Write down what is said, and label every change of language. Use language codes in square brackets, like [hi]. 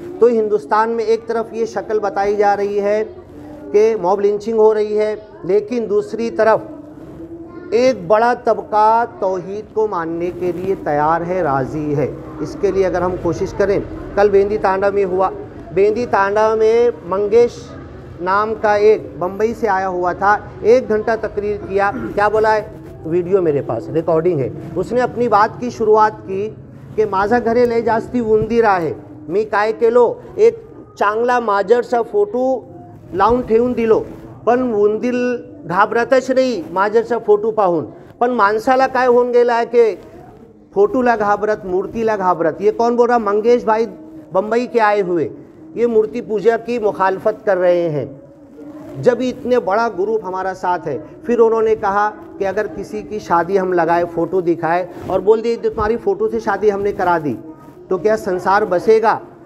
[hi] तो हिंदुस्तान में एक तरफ ये शक्ल बताई जा रही है कि मॉब लिंचिंग हो रही है, लेकिन दूसरी तरफ एक बड़ा तबका तौहीद को मानने के लिए तैयार है, राज़ी है। इसके लिए अगर हम कोशिश करें, कल बेंदी तांडा में हुआ, बेंदी तांडा में मंगेश नाम का एक बम्बई से आया हुआ था, 1 घंटा तकरीर किया। क्या बोला है, वीडियो मेरे पास रिकॉर्डिंग है। उसने अपनी बात की शुरुआत की कि [mr] माझा घरे लय जास्ती उंदीर आहे, मी काय केलो, एक चांगला माजरचा फोटो लावून ठेवून दिलो, पण उंदीर घाबरतच नाही माजरचा फोटो पाहून। पण माणसाला काय होऊन गेला आहे की फोटोला घाबरत, मूर्तिला घाबरत। [hi] ये कौन बोल रहा, मंगेश भाई बम्बई के आए हुए, ये मूर्ति पूजा की मुखालफत कर रहे हैं। जब इतने बड़ा ग्रुप हमारा साथ है, फिर उन्होंने कहा कि अगर किसी की शादी हम लगाए, फ़ोटो दिखाए और बोल दिए तुम्हारी फ़ोटो से शादी हमने करा दी, तो क्या संसार बसेगा?